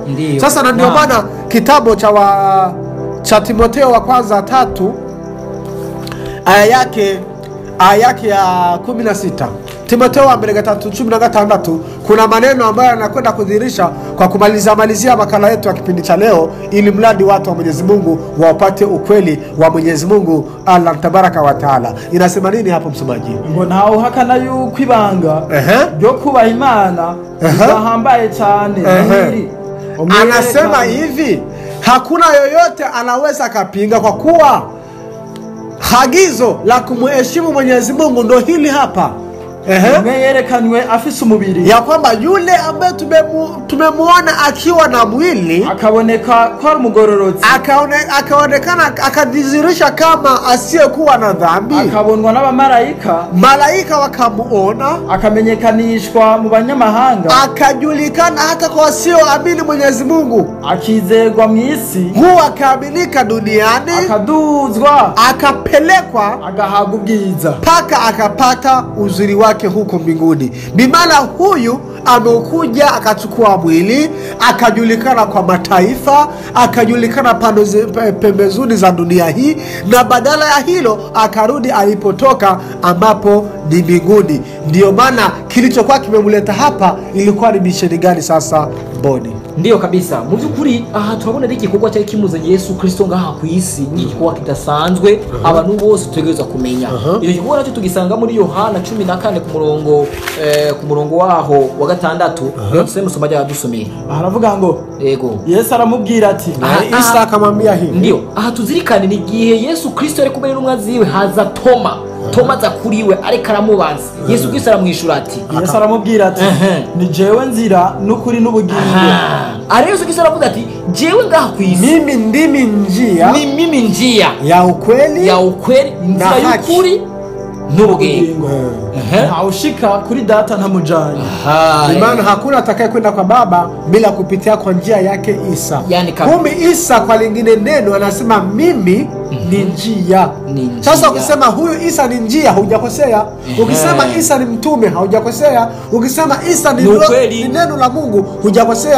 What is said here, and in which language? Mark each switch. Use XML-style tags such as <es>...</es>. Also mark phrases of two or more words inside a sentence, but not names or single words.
<sw>Sasa na ndio maana kitabu cha Timotheo wa kwanza 3 aya yake ya 16. Timotheo wa 3:16 kuna maneno ambayo yanakwenda kudhihirisha kwa kumalizia makala yetu ya kipindi cha leo, ili mradi watu wa Mwenyezi Mungu wapate ukweli wa Mwenyezi Mungu Allah Tabaraka wa Taala. Inasema nini hapo msomaji?</sw> <rn>Ngo naho hakana yuko ibanga ryo kubaha Imana bahambaye cyane.</rn> <sw>Anasema hivi, hakuna yoyote anaweza kapinga, kwa kuwa hagizo la kumheshimu Mwenyezi Mungu ndo hili hapa.</sw> <rn>Yerekanwe afise umubiri,</rn> <sw>ya kwamba yule ambaye tumemuona akiwa na mwili</sw> <rn>akaboneka kwa umugororotsi,</rn> <sw>akaonekana akadhihirisha kama asiyekuwa na dhambi,</sw> <rn>akabonwa n'abamarayika,</rn> <sw>malaika wakamuona,</sw> <rn>akamenyekanishwa mu banyamahanga,</rn> <sw>akajulikana hata kwa wasioamini Mwenyezi Mungu,</sw> <rn>akizegwa mu isi,</rn> <sw>huwa akaaminika duniani,</sw> <rn>akaduzwa,</rn> <sw>akapelekwa,</sw> <rn>agahabwa ubwiza,</rn> <sw>paka akapata uzuri wake huko mbinguni. Bimala huyu amekuja akachukua mwili, akajulikana kwa mataifa, akajulikana pembezoni za dunia hii, na badala ya hilo akarudi alipotoka, ambapo ni mbinguni. Ndio maana kilichokuwa kimemleta hapa ilikuwa ni misheni gani sasa Boni? Ndio kabisa.</sw> <rn>Mu byukuri aha turabona ari igikorwa cyari kimuzanye Yesu Kristo ngaha ku isi, ni igikorwa kidasanzwe abantu bose tutegereza kumenya. Iyo gikorwa nacyo tugisanga muri Yohana 14 ku murongo waho wa 6. Tuseme musomaje yadusomeye. Aravuga ngo yego, Yesu aramubwira ati, Isa akamwambia hivi. Ndio aha tuzirikane ni gihe Yesu Kristo ari kumwe n'umwa ziwe, haza Toma za kuriwe ariko aramubanza. Yesu Kristo aramwishura ati, Yesu aramubwira ati, ni jewe nzira n'ukuri n'ubugingo. Yesu Kristo aravuga ati, jewe ngaha ku isi</rn> <sw>mimi ndimi njia, ni mimi njia ya ukweli,</sw> <rn>nzira y'ukuri n'ubugingo. Haushika kuri data ntamujanye.</rn> <sw>Maana hakuna atakaye kwenda kwa Baba bila kupitia kwa njia yake Isa. Yani kumbe Isa kwa lingine neno anasema mimi ni njia. Sasa ukisema huyu Isa ni njia, hujakosea. Ukisema Isa ni mtume, hujakosea. Ukisema Isa ni neno la Mungu, hujakosea.</sw>